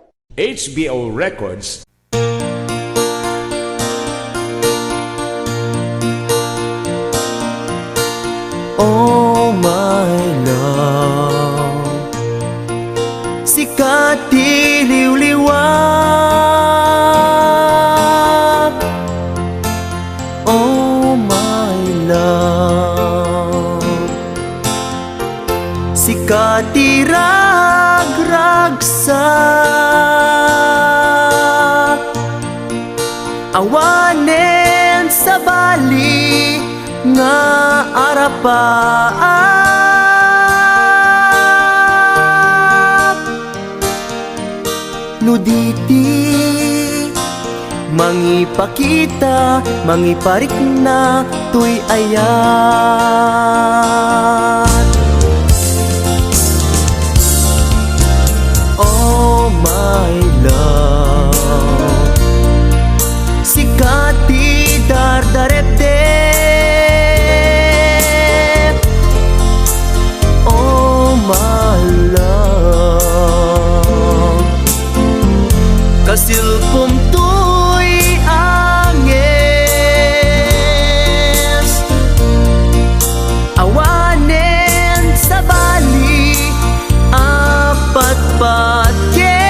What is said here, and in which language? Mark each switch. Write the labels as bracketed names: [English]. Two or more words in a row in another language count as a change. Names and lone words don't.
[English] HBO Records. Oh my love, [Iloko] sikat diliw-liwag. [English] Oh my love, [Iloko] sikat iragragsak. Awanen sa bali nga arapaak. Nuditi mangipakita, mangiparik na tuy ayat. [English] Oh my love, [Iloko] sikat di dardarep-dep. [English] Oh my love, [Iloko] kasilpom tuy anges. Awanen sa bali apat-patke.